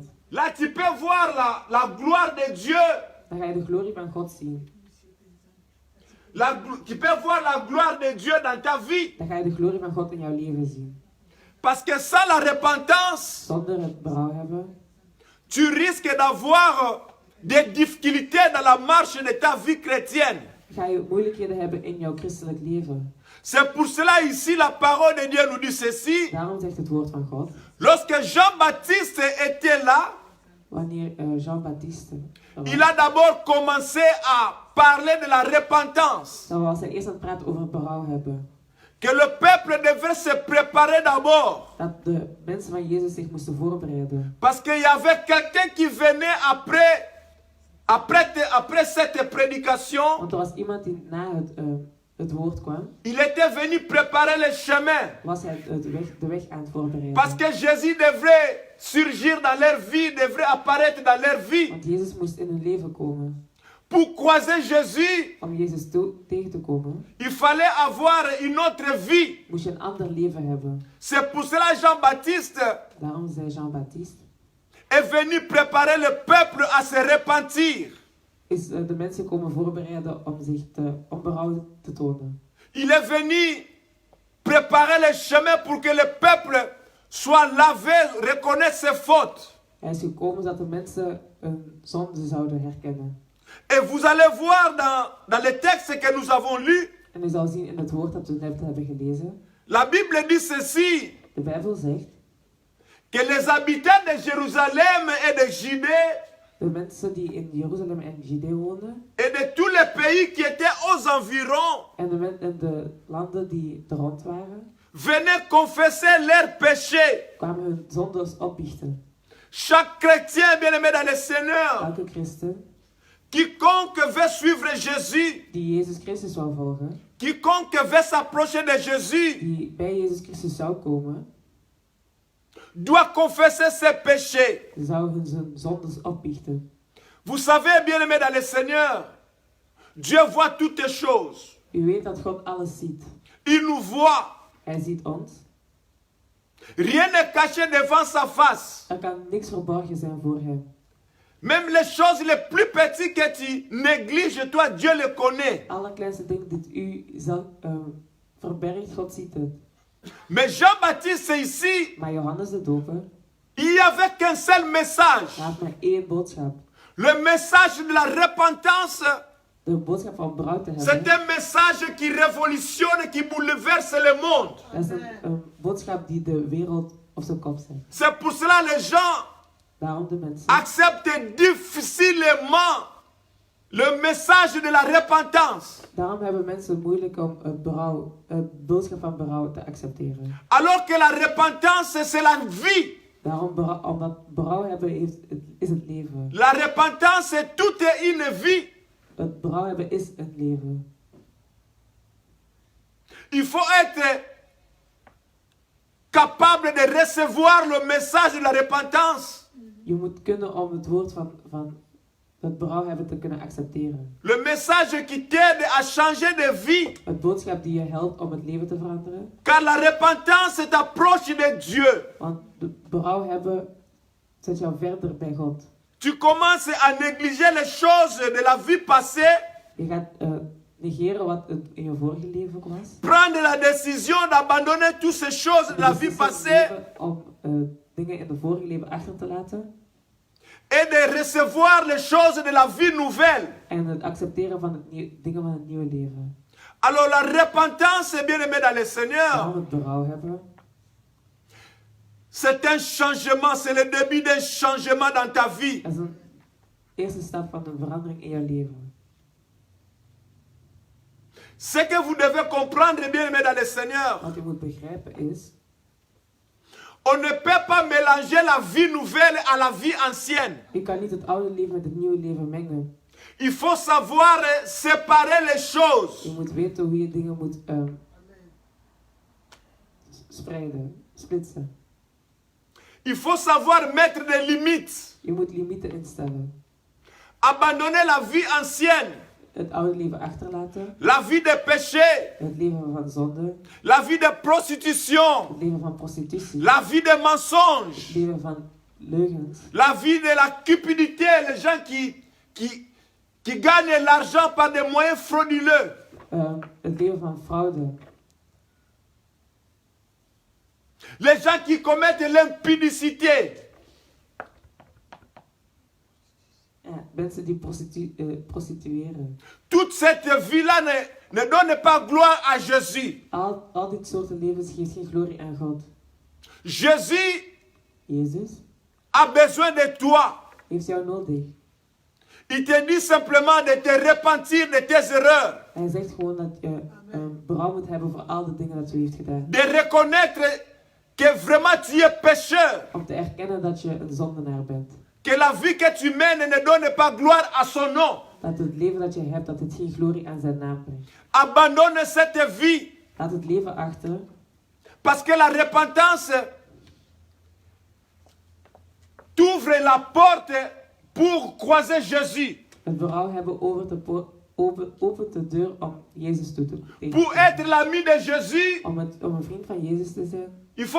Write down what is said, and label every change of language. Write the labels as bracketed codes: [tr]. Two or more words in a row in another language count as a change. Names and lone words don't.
[fr] Là tu peux voir la gloire de Dieu. [nl] Dan ga je de glorie van God zien. [fr] Tu peux voir la gloire de Dieu dans ta vie. [nl] Dan ga je de glorie van God in jouw leven zien. [fr] Parce que sans la repentance, [nl] zonder het berouw hebben, [fr] tu risques d'avoir des difficultés dans la marche de ta vie chrétienne. [nl] Ga je moeilijkheden hebben in jouw christelijk leven. [fr] C'est pour cela ici la parole de Dieu nous dit ceci. [nl] Daarom zegt het woord van God. [fr] Lorsque Jean-Baptiste était là, [nl] wanneer Jean-Baptiste [fr] il a d'abord commencé à parler de la repentance. [nl] Dan was hij eerst aan het praten over berouw hebben. [fr] Que le peuple devait se préparer d'abord. [nl] Dat de mensen van Jezus zich moesten voorbereiden. [fr] Parce qu'il y avait quelqu'un qui venait après cette prédication. [nl] Want er was iemand die na het woord kwam. [fr] Il était venu préparer le chemin. [nl] Was hij de weg aan het voorbereiden. [fr] Parce que Jésus devrait surgir dans leur vie, devrait apparaître dans leur vie. [nl] Want Jezus moest in hun leven komen. [fr] Pour croiser Jésus, [nl] om Jezus tegen te komen, [fr] il fallait avoir une autre vie. [nl] Moest je een ander leven hebben. [fr] C'est pour cela Jean-Baptiste. [nl] Daarom zei Jean-Baptiste. [fr] est venu préparer le peuple à se repentir. [nl] Is de mensen komen voorbereiden om berouw te tonen. [fr] Il est venu préparer le chemin pour que le peuple soit lavé, reconnaisse ses fautes. [nl] Hij is gekomen zodat de mensen hun zonde zouden herkennen. [fr] Et vous allez voir dans les textes que nous avons lus, [nl] En u zal zien in het woord dat we net hebben gelezen. [fr] la Bible dit ceci, [nl] De Bijbel zegt, [fr] que les habitants de Jérusalem et de Judée [nl] de mensen die in Jeruzalem en Judea woonden, [fr] et de tous les pays qui étaient aux environs [nl] en de landen die er rond waren, [fr] venaient confesser leurs péchés. [nl] kwamen hun zondes opbiechten. [fr] Chaque chrétien bien-aimé dans le Seigneur, [nl] Elke christen [fr] quiconque veut suivre Jésus, [nl] die Jezus Christus zou volgen, [fr] quiconque veut s'approcher de Jésus, [nl] die bij Jezus Christus zou komen, [fr] doit confesser ses péchés. [nl] zou hun zijn zondes opbiechten. [fr] Vous savez, bien-aimé dans le Seigneur, Dieu voit toutes les choses. [nl] U weet dat God alles ziet. [fr] Il nous voit. [nl] Hij ziet ons. [fr] Rien n'est caché devant sa face. [nl] Er kan niks verborgen zijn voor hem. [fr] Même les choses les plus petites que tu négliges, toi, Dieu les connaît. [nl] Alle kleinste dingen die u zelf verbergt, God ziet het. [fr] Mais Jean-Baptiste, ici, [nl] Maar Johannes de Doper, [fr] il n'y avait qu'un seul message. [nl] hij had maar één boodschap. [fr] Le message de la repentance, [nl] De boodschap van berouw te [fr] c'est [nl] hebben. [fr] un message qui révolutionne, qui bouleverse le monde. [nl] Dat is een boodschap die de wereld op zijn kop zet. [fr] C'est pour cela que les gens [nl] Daarom de mensen [fr] acceptent difficilement le message de la repentance. [nl] Daarom hebben mensen moeilijk om het boodschap van berouw te accepteren. [fr] Alors que la repentance, c'est la vie. [nl] Daarom, omdat berouw hebben is het leven. [fr] La repentance, c'est toute une vie. [nl] Het berouw hebben is een leven. [fr] Il faut être capable de recevoir le message de la repentance. [nl] Je moet kunnen om het woord van het berouw hebben te kunnen accepteren. [fr] Le message qui t'aide à changer de vie. [nl] Het boodschap die je helpt om het leven te veranderen. [fr] Car la repentance t'approche de Dieu. [nl] Want de berouw hebben zet jou verder bij God. [fr] Tu commences à négliger les choses de la vie passée. [nl] Je gaat negeren wat in je vorige leven was. [fr] Prendre la décision d'abandonner toutes ces choses de la vie passée. [nl] Om dingen in de vorige leven achter te laten. [fr] Et de recevoir les choses de la vie nouvelle. [nl] En het accepteren van dingen van het nieuwe leven. [fr] Alors la repentance, bien-aimé dans le Seigneur, [nl] Daarom het berouw hebben. [fr] c'est un changement, c'est le début d'un changement dans ta vie. [nl] Dat is een eerste stap van een verandering in jouw leven. [fr] Ce que vous devez comprendre, bien-aimé dans le Seigneur, [nl] Wat je moet begrijpen is, [fr] on ne peut pas mélanger la vie nouvelle à la vie ancienne. [nl] je kan niet het oude leven met het nieuwe leven mengen. [fr] Il faut savoir séparer les choses. [nl] Je moet weten hoe je dingen moet splitsen. [fr] Il faut savoir mettre des limites. [nl] Je moet limieten instellen. [fr] Abandonner la vie ancienne. [nl] Het oude leven achterlaten. [fr] La vie de péché. [nl] Het leven van zonde. [fr] La vie de prostitution. [nl] Het leven van prostitutie. [fr] La vie de mensonge. [nl] Het leven van leugens. [fr] La vie de la cupidité. Les gens qui gagnent l'argent par des moyens frauduleux. [nl] Het leven van fraude. [fr] Les gens qui commettent l'impudicité. [nl] Ja, mensen die prostitueren. [fr] Toute cette vie-là ne donne pas gloire à Jésus. [nl] Al dit soorten levens geeft geen glorie aan God. [fr] Jésus [nl] Jezus [fr] a besoin de toi. [nl] heeft jou nodig. [fr] Il te dit simplement de te repentir de tes erreurs. [nl] Hij zegt gewoon dat je berouw moet hebben voor al de dingen dat u heeft gedaan. [fr] De reconnaître que vraiment tu es pécheur. [nl] Om te erkennen dat je een zondenaar bent. [fr] Que la vie que tu mènes ne donne pas gloire à son nom. [nl] Dat het leven dat je hebt, dat het geen glorie aan zijn naam brengt. [fr] Abandonne cette vie. [nl] Laat het leven achter. [fr] Parce que la repentance t'ouvre la porte pour croiser Jésus. [nl] Het berouw hebben opent de deur om Jezus toe te komen. [fr] Pour être l'ami de Jésus, [nl] Om een vriend van Jezus te zijn,